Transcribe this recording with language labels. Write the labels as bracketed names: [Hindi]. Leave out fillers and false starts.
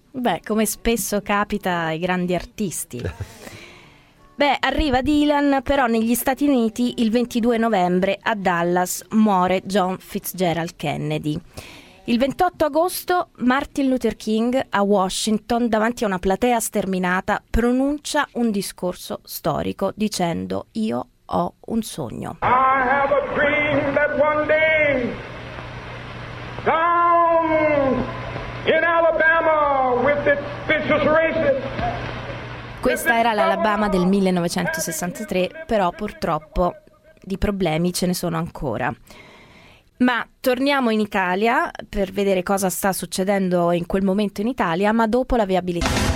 [Italian] Beh, come spesso capita ai grandi artisti. Beh, arriva Dylan, però negli Stati Uniti il 22 novembre a Dallas muore John Fitzgerald Kennedy. Il 28 agosto Martin Luther King a Washington, davanti a una platea sterminata, pronuncia un discorso storico dicendo: io ho un sogno. [English] I have a dream that one day down in Alabama with its vicious races. [Italian] Questa era l'Alabama del 1963, però purtroppo di problemi ce ne sono ancora. Ma torniamo in Italia per vedere cosa sta succedendo in quel momento in Italia, ma dopo la viabilità.